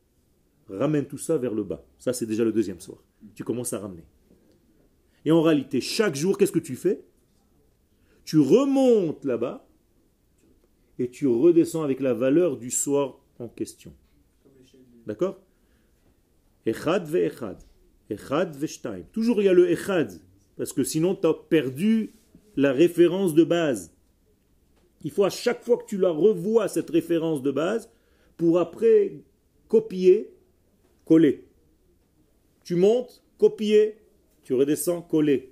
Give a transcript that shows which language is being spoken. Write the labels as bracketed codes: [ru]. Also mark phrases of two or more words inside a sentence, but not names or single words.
[fr] Ramène tout ça vers le bas. Ça, c'est déjà le deuxième soir. Tu commences à ramener. Et en réalité, chaque jour, qu'est-ce que tu fais? Tu remontes là-bas et tu redescends avec la valeur du soir en question. D'accord? [he] אחד ואחד. אחד ושתיים. [fr] Toujours il y a le echad. Parce que sinon, tu as perdu la référence de base. Il faut à chaque fois que tu la revois, cette référence de base, pour après copier, coller. Tu montes, copier, tu redescends, coller.